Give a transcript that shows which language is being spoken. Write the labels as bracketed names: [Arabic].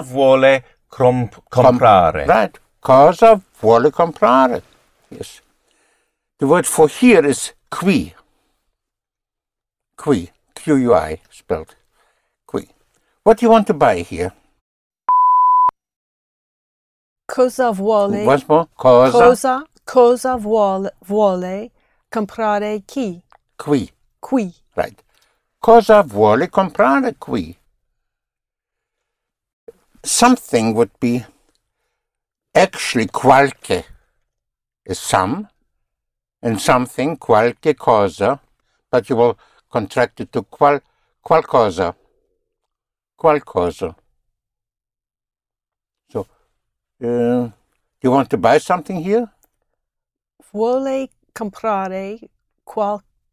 [Italian] vuole comprare? Right. Cosa vuole comprare? Yes. [English] The word for here is qui. Qui. Q-U-I spelled. Qui. What do you want to buy here? [Italian] Cosa vuole? [English] Once more. [Italian] Cosa vuole comprare chi? Qui. Qui. [English] Right. [Italian] Cosa vuole comprare qui? [English] Something would be actually qualche is some, and something qualche cosa, but you will contract it to qualcosa. Qualcosa. So, you want to buy something here? [Italian] Vuole comprare qualche